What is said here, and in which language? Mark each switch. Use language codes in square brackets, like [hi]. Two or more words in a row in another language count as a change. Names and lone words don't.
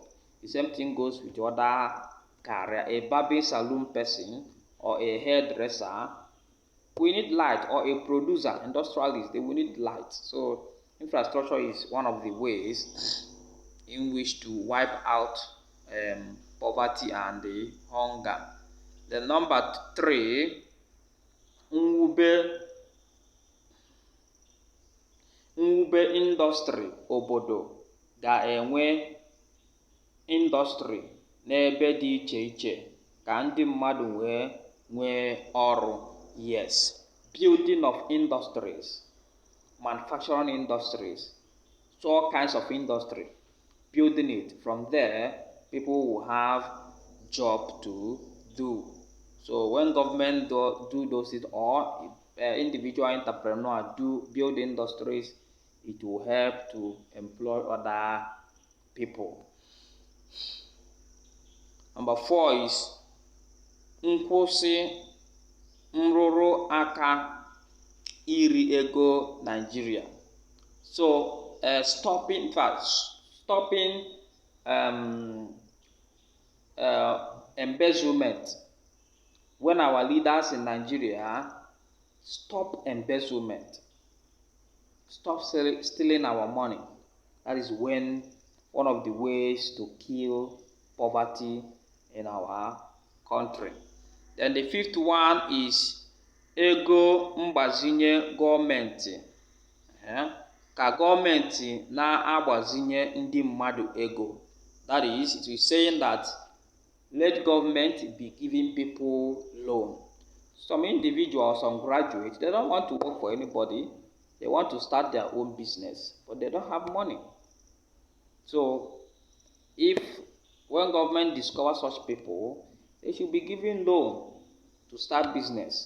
[en] The same thing goes with other career. A barbing salon person or a hairdresser, we need light, or a producer, industrialist, they will need light. So infrastructure is one of the ways in which to wipe out poverty and the hunger. The number three, [ig] mwube industry. Obodo ga-enwe industry n'ebe dị iche iche ka ndị mmadụ nwee ọrụ. [en] Yes, building of industries, manufacturing industries, so all kinds of industry, building it. From there, people will have job to do. So when government do those things, or individual entrepreneur build industries, it will help to employ other people. Number four is [ig] nkwụsị nrụrụ aka iri ego [en] Nigeria. So stopping embezzlement. When our leaders in Nigeria stop embezzlement, stop stealing our money, that is when one of the ways to kill poverty in our country. Then the fifth one is [ig] ego mgbazinye gọọmenti. Ka gọọmenti na-agbazinye ndị mmadụ ego. [en] That is, it is saying that let government be giving people loan. Some individuals, some graduates, they don't want to work for anybody. They want to start their own business, but they don't have money. So when government discovers such people, they should be given loan to start business.